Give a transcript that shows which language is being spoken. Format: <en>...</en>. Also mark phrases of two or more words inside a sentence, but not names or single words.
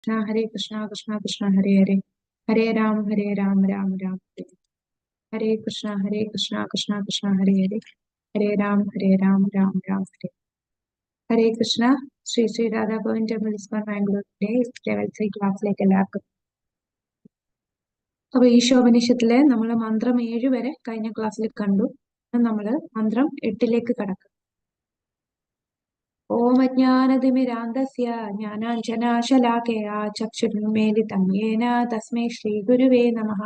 <sa>हरे कृष्णा कृष्णा कृष्णा हरे हरे, हरे राम राम राम हरे हरे कृष्णा कृष्णा कृष्णा हरे हरे, हरे राम राम राम हरे कृष्ണ.</sa> <ml>ശ്രീ ശ്രീ രാധാ ഗോവിന്ദ് ടെമ്പിൾ ഇസ്കോൺ ബാംഗ്ലൂരിന്റെ ലെവൽ 3 ക്ലാസ്സിലേക്ക് എല്ലാവർക്കും. അപ്പൊ ഈശോപനിഷത്തിലെ നമ്മൾ മന്ത്രം 7 വരെ കഴിഞ്ഞ ക്ലാസ്സിൽ കണ്ടു. നമ്മള് മന്ത്രം 8ലേക്ക് കടക്കും.</ml> <sa>ഓം അജ്ഞാനതിമിരാന്തസ്യ ജ്ഞാനാഞ്ജനാശലാകയ ചക്ഷുരുന്മീലിതം യേന തസ്മൈ ശ്രീ ഗുരുവേ നമഃ.</sa>